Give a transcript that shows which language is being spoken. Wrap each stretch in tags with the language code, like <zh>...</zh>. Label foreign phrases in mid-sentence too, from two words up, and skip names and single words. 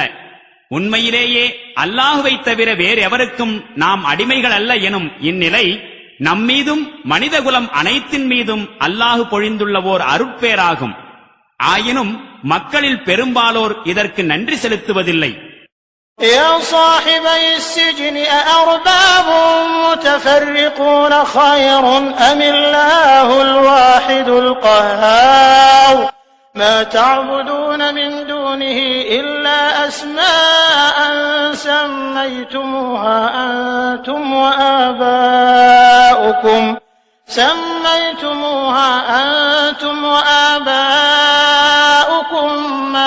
<ta>உண்மையிலேயே அல்லாஹுவை தவிர வேறெவருக்கும் நாம் அடிமைகள் அல்ல எனும் இந்நிலை நம்மீதும் மனிதகுலம் அனைத்தின் மீதும் அல்லாஹு பொழிந்துள்ள ஓர் அருட்பேராகும். ஆயினும் மக்களில் பெரும்பாலோர் இதற்கு நன்றி செலுத்துவதில்லை.</ta> <ar>يا صاحبي السجن أأرباب متفرقون خير أم الله الواحد القهار ما تعبدون من دونه إلا أسماء سميتموها أنتم وآباؤكم ما</ar>